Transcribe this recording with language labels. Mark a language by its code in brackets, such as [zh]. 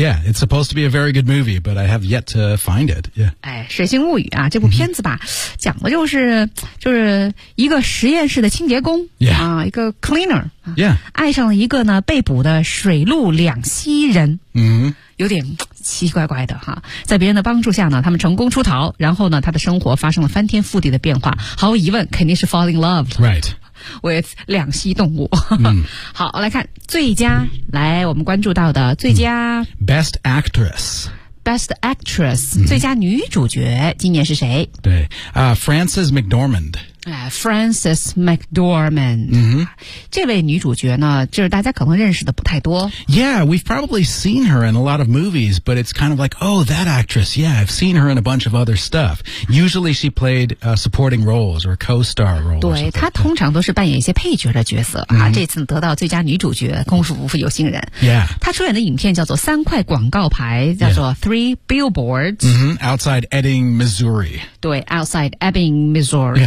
[en] Yeah, it's supposed to be a very good movie, but I have yet to find it. Yeah. [zh] 哎，水形物语啊，这部片子吧、讲的就是一个实验室的清洁工、一个 cleaner、爱上了一个呢被捕的水陆两栖人。有点奇怪怪的哈，在别人的帮助下呢，他们成功出逃，然后呢，他的生活发生了翻天覆地的变化。毫无疑问，肯定是 [en] fall in love. Right. [zh] with 两栖动物。好，来看最佳、来我们关注到的最佳、 [en] Best Actress [zh] Best Actress、最佳女主角今年是谁？对、Frances McDormand、 Frances McDormand、这位女主角呢，就是大家可能认识的不太多。 [en] Yeah, we've probably seen her in a lot of movies, but it's kind of like, oh, that actress, yeah, I've seen her in a bunch of other stuff. Usually she played、supporting roles or co-star roles. [zh] 对，她通常都是扮演一些配角的角色、这次得到最佳女主角，功夫不负有心人。 [en] Yeah. [zh] 她出演的影片叫做三块广告牌，叫做 Three Billboards、 [en] Outside Ebbing, Missouri. 对， Outside Ebbing, Missouri.